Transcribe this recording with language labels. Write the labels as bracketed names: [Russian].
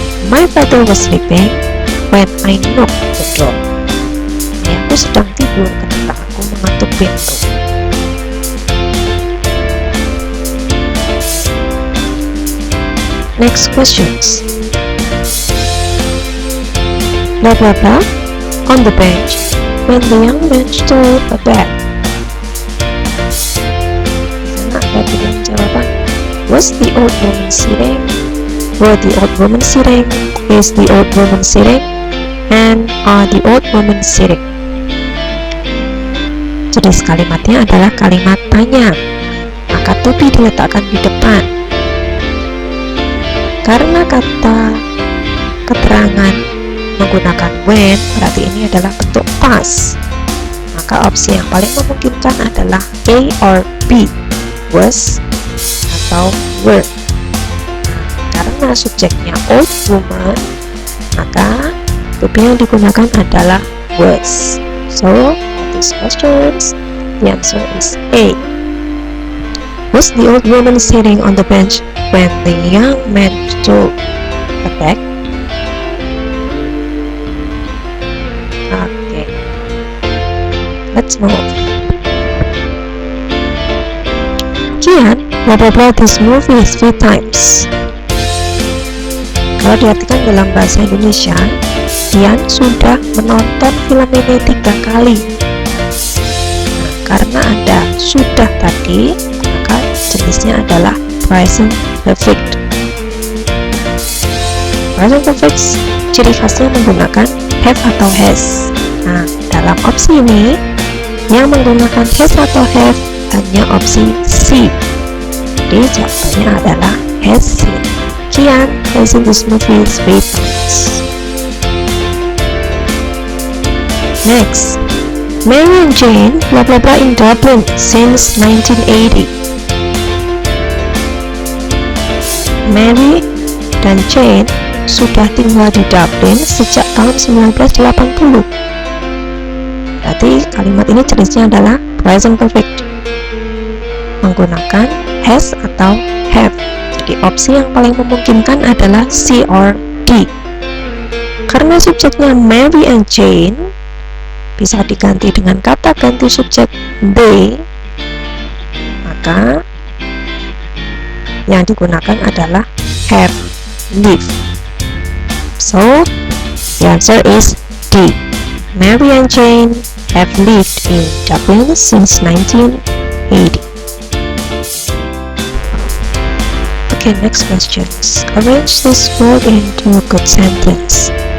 [English] My father was sleeping when I knocked the door. [Indonesian] Ayahku sedang tidur ketika aku mengetuk pintu. [English] Next questions. Blah blah blah. On the bench, when the young man stood a bed. [Indonesian] Di sana ada pilihan jawaban. [English] Was the old woman sitting? Were the old woman sitting? Is the old woman sitting? And are the old woman sitting? [Indonesian] Jenis kalimatnya adalah kalimat tanya, maka to be diletakkan di depan. Karena kata keterangan menggunakan when, berarti ini adalah bentuk past, maka opsi yang paling memungkinkan adalah A or B, was atau were. Karena subjeknya old woman, maka to be yang digunakan adalah was. [English] So, for these questions, the answer is A. Was the old woman sitting on the bench when the young man stood a bed? Okay, let's move. Kian blah blah blah this movie 3 times. [Indonesian] Kalau diartikan dalam bahasa Indonesia, Kian sudah menonton film ini 3 kali. Nah, karena ada sudah tadi, maka jenisnya adalah present perfect. Present perfect ciri khasnya menggunakan have atau has. Nah, dalam opsi ini yang menggunakan has atau have hanya opsi C. Jadi jawabannya adalah has seen. [English] Kian has seen this movie 3 times. Next, Mary and Jane blah blah blah in Dublin since 1980. [Indonesian] Mary dan Jane sudah tinggal di Dublin sejak tahun 1980. Berarti kalimat ini jenisnya adalah present perfect, menggunakan has atau have. Jadi opsi yang paling memungkinkan adalah C or D. Karena subjeknya Mary and Jane, bisa diganti dengan kata ganti subjek they, maka yang digunakan adalah have lived. [English] So, the answer is D. Mary and Jane have lived in Dublin since 1980. Okay, next questions. Arrange this word into a good sentence.